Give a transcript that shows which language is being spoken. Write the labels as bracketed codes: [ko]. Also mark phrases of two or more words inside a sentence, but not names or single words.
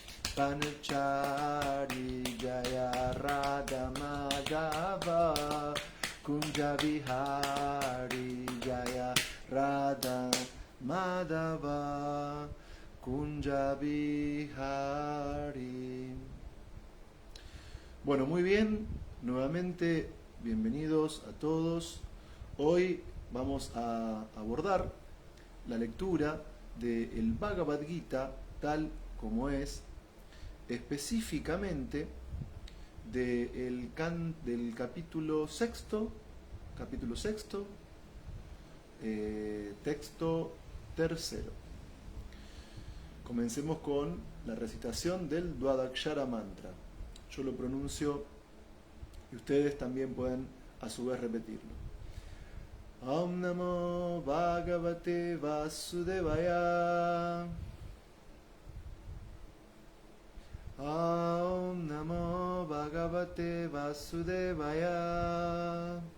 [sa] Vanachari Jaya Radha Madhava Kunja Bihari Jaya Radha Madhava Kunja Bihari. [es] Bueno, muy bien, nuevamente bienvenidos a todos. Hoy vamos a abordar la lectura del Bhagavad Gita tal como es, específicamente del capítulo sexto, texto tercero. Comencemos con la recitación del Dvadakshara mantra. Yo lo pronuncio y ustedes también pueden a su vez repetirlo. [sa] Om Namo Bhagavate Vasudevaya. Om Namo Bhagavate Vasudevaya.